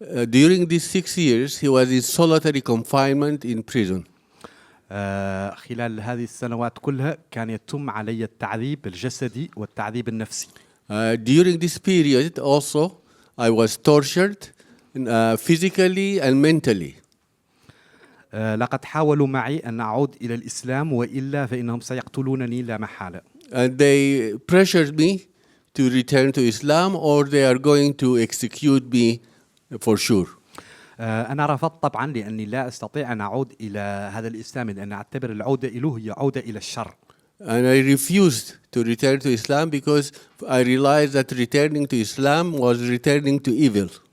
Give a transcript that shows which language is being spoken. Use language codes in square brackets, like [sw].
[en] During these 6 years, he was in solitary confinement in prison. [ar] خلال هذه السنوات كلها كان يتم علي التعذيب الجسدي والتعذيب النفسي. [en] During this period also, I was tortured physically and mentally. [ar] لقد حاولوا معي أن أعود إلى الإسلام وإلا فإنهم سيقتلونني لا محالة. [en] And they pressured me to return to Islam or they are going to execute me for sure. [ar] أنا رفضت طبعا لأني لا أستطيع أن أعود إلى هذا الإسلام لأن أعتبر العودة إليه هي عودة إلى الشر. [en] And I refused to return to Islam because I realized that returning to Islam was returning to evil.